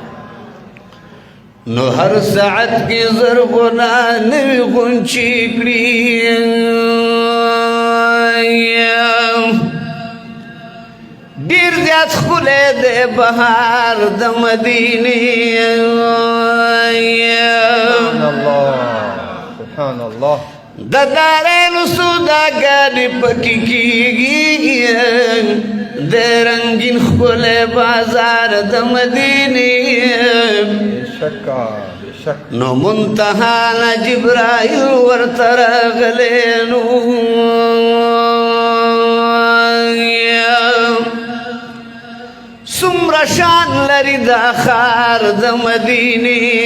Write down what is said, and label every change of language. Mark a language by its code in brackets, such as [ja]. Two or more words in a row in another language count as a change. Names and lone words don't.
[ps] نو هر ساعت کې زرغونه نوی غونچې کړي ډیر زیات ښکلی دی بهار د مدینې [ar] سبحان اللہ سبحان اللہ [ps] د دارینو سوداګانې پکې کېږي د رنګین ښکلی بازار د مدینې بشکا بشک نو منتها نه جبرائیل ورته راغلی نو څومره شان لري دا ښار د مدینې